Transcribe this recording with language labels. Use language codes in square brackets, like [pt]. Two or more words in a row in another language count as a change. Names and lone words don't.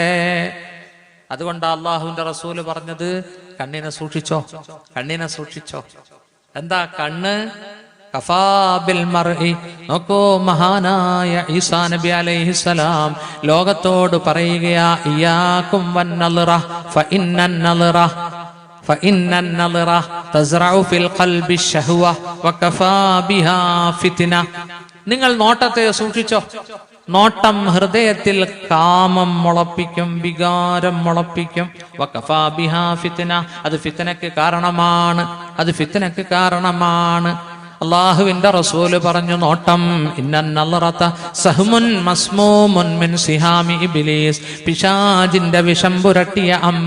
[ml] അതുകൊണ്ടാ അള്ളാഹുവിന്റെ റസൂല് പറഞ്ഞത്, കണ്ണിനെ സൂക്ഷിച്ചോ, കണ്ണിനെ സൂക്ഷിച്ചോ. എന്താ കണ്ണ്? [ar] كفى بالمرء. [ml] നോക്കൂ, മഹാനായ ഈസാ നബി അലൈഹിസ്സലാം ലോകത്തോട് പറയുകയാ, [ar] إياكم والنظرة فإن النظرة فإن النظرة تزرع في القلب الشهوة وكفى بها فتنة. [ml] നിങ്ങൾ നോട്ടത്തെ സൂക്ഷിച്ചോ. നോട്ടം ഹൃദയത്തിൽ കാമം മുളപ്പിക്കും, വികാരം മുളപ്പിക്കും. [ar] وكفى بها فتنة, [ml] അത് ഫിത്നക്ക് കാരണമാണ്, അത് ഫിത്നക്ക് കാരണമാണ്. അള്ളാഹുവിന്റെ റസൂല് പറഞ്ഞു, നോട്ടം [ar] إن النظرة سهم مسموم من سهام إبليس, [ml] പിശാചിന്റെ വിഷം പുരട്ടിയ അമ്പ.